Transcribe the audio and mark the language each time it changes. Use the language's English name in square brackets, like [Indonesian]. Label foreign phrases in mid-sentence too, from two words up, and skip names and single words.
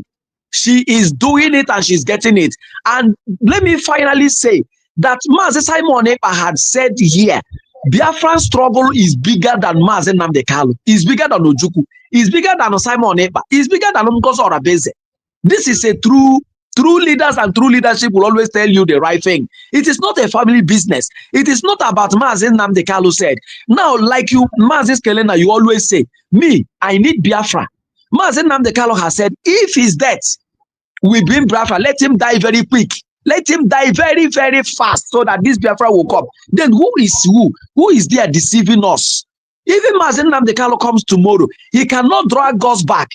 [English] She is doing it and she's getting it. And let me finally say that Mazi Simon Ekpa had said here, Biafran struggle is bigger than Mazi Nnamdi Kanu, is bigger than Ojukwu, is bigger than Simon Ekpa, is bigger than Ngozi Orabueze. This is a true leaders and true leadership will always tell you the right thing. It is not a family business. It is not about Mazi Nnamdi Kanu said. Now, like you, Mazi Kelena, you always say, me, I need Biafra. Mazi Nnamdi Kanu has said, if his death will bring Biafra, let him die very quick. Let him die very, very fast so that this Biafra will come. Then who is who? Who is there deceiving us? Even Mazi Nnamdi Kanu comes tomorrow. He cannot drag us back.